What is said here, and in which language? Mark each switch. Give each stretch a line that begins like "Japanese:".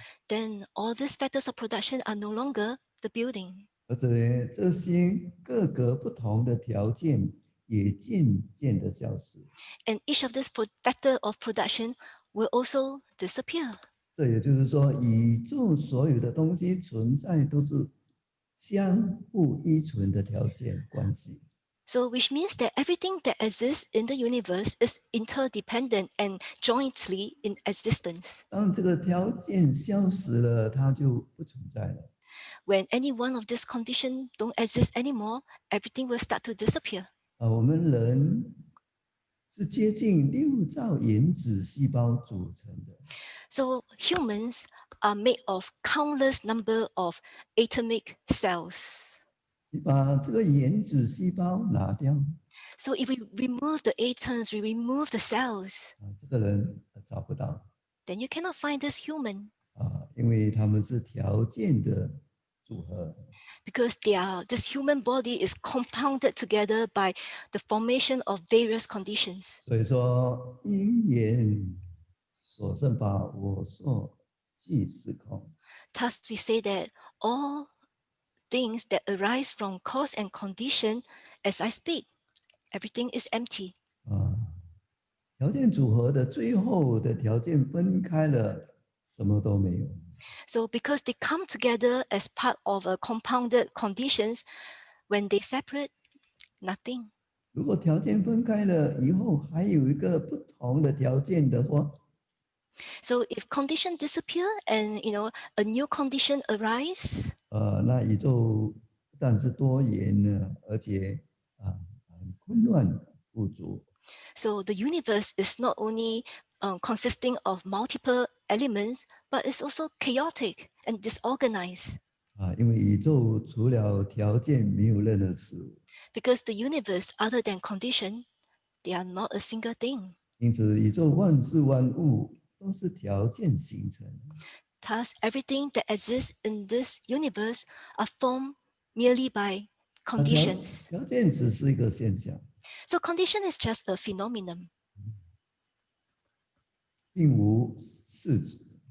English: then all these factors of production are no longer the building.
Chinese: 而且这些各个不同的条件也渐渐的消失。
English: And each of these factor of production will also disappear.
Chinese: 这也就是说，宇宙所有的东西存在都是相互依存的条件关系。
English: So which means that everything that exists in the universe is interdependent and jointly in existence.
Chinese: 当这个条件消失了，它就不存在了。
English: When any one of these conditions don't exist anymore, everything will start to disappear.
Chinese: 我们人是接近6兆原子细胞组成的。
English: So humans are made of countless number of atomic cells.
Chinese: 你把这个原子细胞拿掉，
English: So if we remove the atoms, we remove the cells,
Chinese: 这个人找不到
English: then you cannot find this human
Chinese: 因为他们是条件的组合。
English: because this human body is compounded together by the formation of various conditions.
Chinese: 所以说，因缘所生法，我所即是空。
English: Thus, we say that all things that arise from cause and condition, as I speak, everything is empty.
Chinese: 条件组合的最后的条件分开了，什么都没有。
English: So because they come together as part of a compounded conditions, when they separate, nothing.
Chinese: 如果条件分开了以后，还有一个不同的条件的话，
English: So if condition disappear and a new condition arise,
Chinese: 那宇宙不但是多元呢，而且很混乱不足。
English: so the universe is not only consisting of multiple elements, but it's also chaotic and disorganized.
Chinese: 因为宇宙除了条件没有任何事物，
English: Because the universe, other than condition, they are not a single thing.
Chinese: 因此宇宙万事万物都是条件形成。
English: Thus, everything that exists in this universe are formed merely by conditions.
Chinese: 条件只是一个现象，
English: So condition is just a phenomenon.
Chinese: 并无实质，